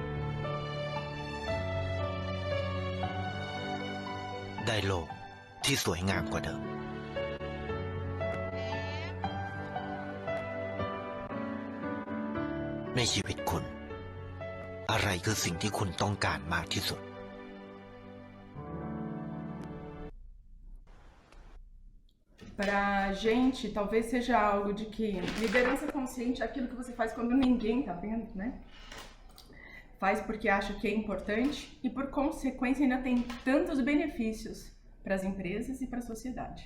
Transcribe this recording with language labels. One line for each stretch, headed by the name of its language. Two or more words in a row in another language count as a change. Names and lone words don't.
Thai: ได้โลกที่สวยงามกว่าเดิม ในชีวิตคุณ อะไรคือสิ่งที่คุณต้องการมากที่สุด
Portuguese: Pra gente, talvez seja algo de que liderança consciente é aquilo que você faz quando ninguém tá vendo, né? Faz porque acha que é importante e, por consequência, ainda tem tantos benefícios para as empresas e para a sociedade.